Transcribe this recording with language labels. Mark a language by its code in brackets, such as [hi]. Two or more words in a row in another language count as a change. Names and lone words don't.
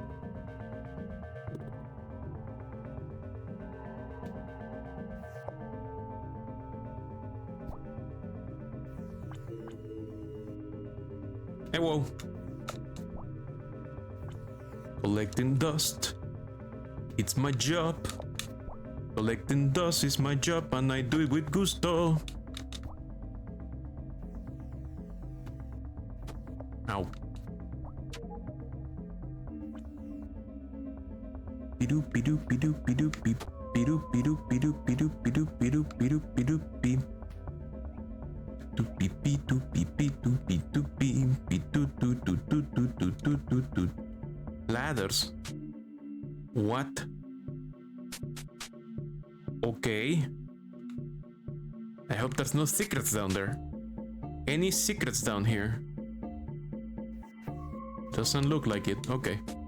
[en] Hey, whoa. Collecting dust. It's my job. Collecting dust is my job and I do it with gusto. Ow. Bidoop bidoop bidoop bidoop beep. Bidoop bidoop bidoop bidoop bidoop bidoop bidoop bidoop beep. Doop beep beep doop beep beep doop beep doop beep beep doop doop doop doop doop doop doop doop. Ladders. What? Okay. I hope there's no secrets down there. Any secrets down here? Doesn't look like it. Okay.